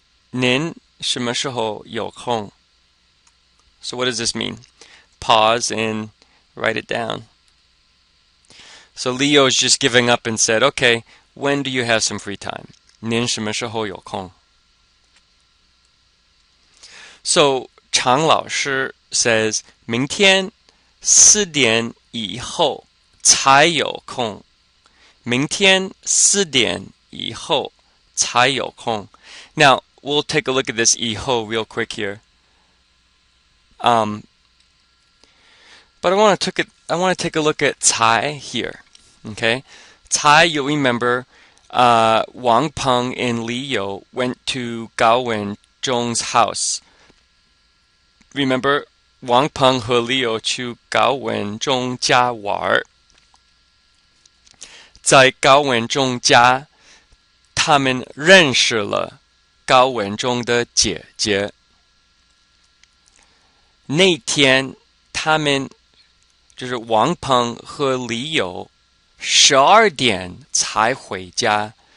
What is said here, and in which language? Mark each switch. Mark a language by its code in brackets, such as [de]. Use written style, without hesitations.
[zh] 您什么时候有空? [en] So what does this mean? Pause and write it down. So Leo is just giving up and said, okay, when do you have some free time? [zh] 您什么时候有空? So 常老师 says, 明天4点以后才有空. 明天4点以后才有空. [en] Now, we'll take a look at this 以后 real quick here. But I want to take a look at 才 here. Okay? 才, you'll remember, Wang Peng and Li You went to Gao Wenzhong's house. [zh] Remember, Wang Peng 和 Li You 去高文中家玩。在高文中家，他们认识了高文中的姐姐。那天，他们就是王鹏和李友12点才回家。